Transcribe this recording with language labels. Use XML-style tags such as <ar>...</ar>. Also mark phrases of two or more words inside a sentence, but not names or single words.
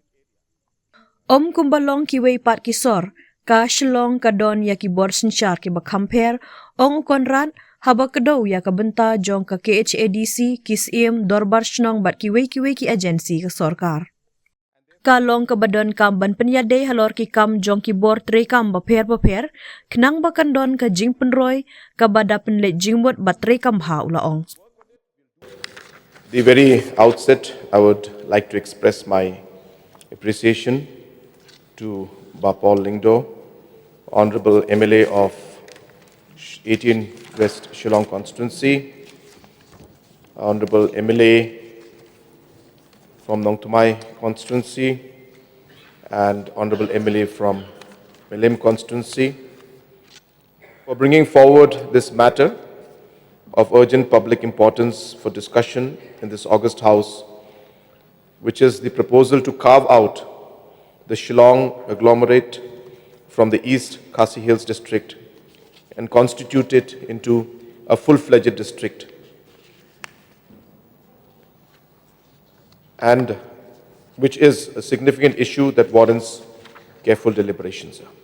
<kha>Kumbalong ki wei pat ki sor ka Shillong ka don ya ki bor sensyar ki bakhamper Konrad haba kedo ya ka benta jong ka KHADC kisim dorbar shnong bat ki agensi ka sorkar. Kalong ka badon kam ban penyadai halor ki kam jong ki bor trekam baper kenang bakan don ka jing penroy ka bada penlet jingmut bat trekam ha ulaong.</kha> <en>The very outset, I would like to express my appreciation to Paul Lingdo, Honorable MLA of 18 West Shillong constituency, Honorable MLA from Nongtumai constituency, and Honorable MLA from Melim constituency, for bringing forward this matter of urgent public importance for discussion in this August House, which is the proposal to carve out the Shillong agglomerate from the East Khasi Hills district and constitute it into a full-fledged district, and which is a significant issue that warrants careful deliberations.</en>